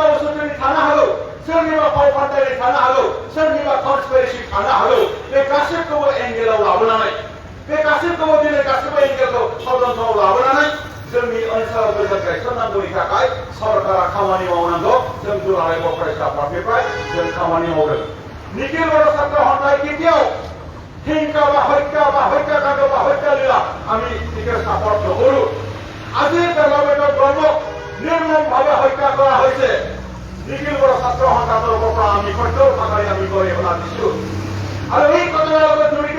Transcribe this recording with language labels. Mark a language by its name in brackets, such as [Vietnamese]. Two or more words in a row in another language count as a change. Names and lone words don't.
[Bodo] उसुखुथु थानो हागौ सोरनिबा फाव फान्दायनाय थानो हागौ सोरनिबा कनस्पिरेसि थानो हागौ बे गासैखौबो एंगेलाव लाबोनानै बे गासैखौबो दिनै गासैबो एंगेलखौ षड़यन्त्रआव लाबोनानै जोंनि ओनसोलाव गोजोन गायसननांगौनि थाखाय सरकारा खामानि मावनांगौ जों दुलाराय बर' फरायसा आफादनिफ्राय जों खामानि मावदों निखिल बर' [Assamese] ছাত্র সন্থাই কেতিয়াও হিংসা বা হত্যাকাণ্ড বা হত্যালীলা আমি এটিকে সাপোর্ট নকৰোঁ আজি পেলাবেটৰ ব্ৰহ্মক নিৰ্মমভাৱে হত্যা কৰা হৈছে নিখিল বৰ ছাত্ৰ সন্থাৰ তৰফৰ পৰা আমি কঠোৰ ভাষাৰে আমি গৰিহণা দিছোঁ আৰু এই ঘটনাৰ লগত জড়িত